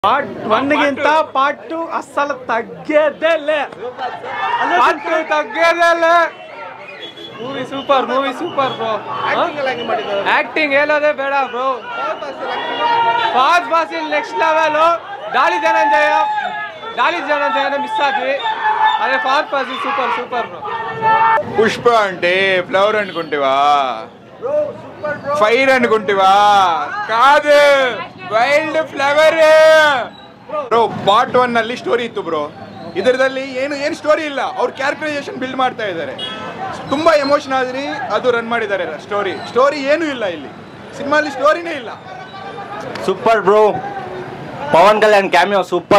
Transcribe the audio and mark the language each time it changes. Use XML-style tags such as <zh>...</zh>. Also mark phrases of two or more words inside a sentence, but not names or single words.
<kn>ಪಾರ್ಟ್ 1 ಗಿಂತ ಪಾರ್ಟ್ 2 ಅಸಲು ತಗ್ಗೇದೇ ಇಲ್ಲ. ಪಾರ್ಟ್ 2 ತಗ್ಗೇದೇ ಇಲ್ಲ.</kn> <en>movie super bro.</en> <kn>ಆಕ್ಟಿಂಗ್ ಹೇಳೋದೇ ಬೇಡ ಬ್ರೋ. ಫಾಸ್ಟ್ ಬಾಸಿಲ್</kn> <en>next level.</en> <kn>ದಾಳಿ ಧನಂಜಯ ಮಿಸ್ ಆದ್ವಿ.</kn> <te>అదే ఫాస్ట్ బాసిల్</te> <en>super bro.</en> <te>పుష్ప అంటే ఫ్లవర్ అనుకుంటేవా, ఫైర్ అనుకుంటేవా? కాదు,</te> <en>wild flower bro.</en> <kn>ಪಾರ್ಟ್ 1 ನಲ್ಲಿ ಸ್ಟೋರಿ ಇತ್ತು ಬ್ರೋ. ಇದರಲ್ಲಿ ಏನು ಸ್ಟೋರಿ ಇಲ್ಲ. ಅವ್ರ</kn> <en>characterisation build</en> <kn>ಮಾಡ್ತಾ ಇದ್ದಾರೆ. ತುಂಬಾ ಎಮೋಷನ್ ಆದ್ರಿ, ಅದು ರನ್ ಮಾಡಿದ್ದಾರೆ. ಸ್ಟೋರಿ ಏನೂ ಇಲ್ಲ ಇಲ್ಲಿ ಸಿನಿಮಾಲಿ, ಸ್ಟೋರಿನೇ ಇಲ್ಲ.</kn> <en>super bro.</en> <kn>ಪವನ್ ಕಲ್ಯಾಣ್ ಕ್ಯಾಮಿಯೋ ಸೂಪರ್.</kn>